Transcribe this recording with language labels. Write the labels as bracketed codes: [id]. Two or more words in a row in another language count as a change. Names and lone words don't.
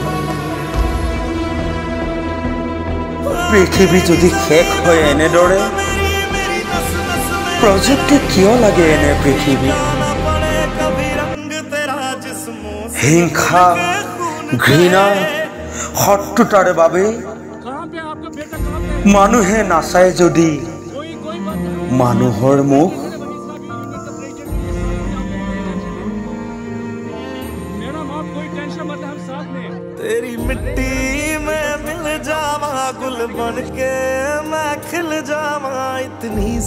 [as] পৃথিৱী যদি শেষ হয় এনেদৰে, প্ৰযুক্তি কিয় লাগে এনে পৃথিৱী? হিংসা, ঘৃণা, শত্ৰুতাৰ বাবে মানুহে নাচায় যদি মানুহৰ মুখ। [hi] तेरी मिट्टी में मिल जावा, गुल बन के मैं खिल जावा, इतनी